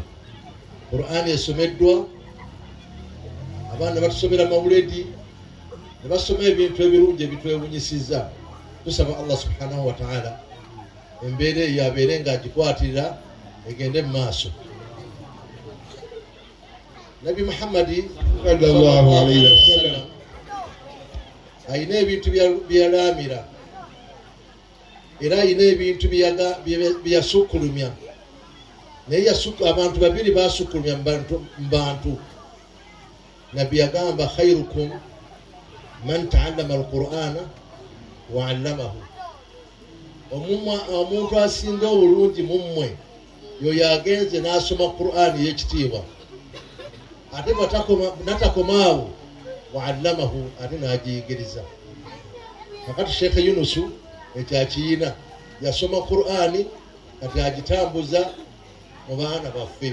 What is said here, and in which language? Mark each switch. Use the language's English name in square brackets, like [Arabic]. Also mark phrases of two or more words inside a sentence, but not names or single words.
[Ganda] Qur'ani esomeddwa, abaana batusomera mawuledi, ne basoma ebintu ebirungi ebitwewunyisizza. Tusaba [Arabic] الله سبحانه وتعالى [Ganda] embeera eyo abeere ng'agikwatirira egende mu maaso. Nabi Muhammadi [Arabic] صلى الله عليه وسلم [Ganda] ayina ebintu byalaamira era ayina ebintu byeyasukkulumya, naye abantu babiri basukkulumya mu bantu. Nabbi yagamba [Arabic] خيركم من تعلم القرآن وعلمه. [Ganda] Omuntu asinga obulungi mu mmwe yoyo agenze n'asoma Qur'ani y'ekitiibwa, ate natakomaawo [Arabic] وعلمه, [Ganda] ate n'agiyigiriza. Kakati Sheikh Yunusu ekyakiyina yasoma Qur'ani kati agitambuza mu baana baffe.